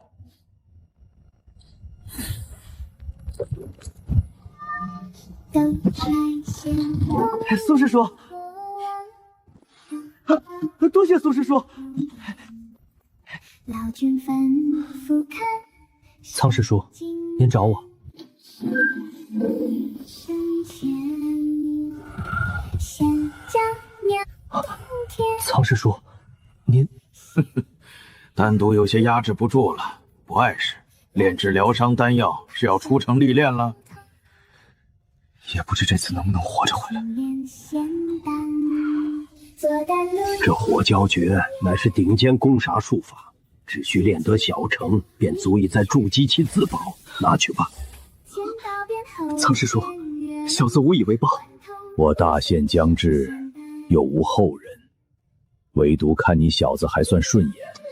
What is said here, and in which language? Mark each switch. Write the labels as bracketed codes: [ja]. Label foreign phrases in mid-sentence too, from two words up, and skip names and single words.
[zh] 蘇師叔，多謝蘇師叔。蒼師叔，您找我。苍师叔，您丹毒有些压制不住了，不碍事。炼制療傷丹藥是要出城歷練了，也不知這次能不能活着回來。這火蛟訣乃是頂尖攻殺術法，只需練得小成，便足以在築基期自保。拿去吧。蒼師叔，小子無以為報。我大限將至，又無後人，唯獨看你小子還算順眼。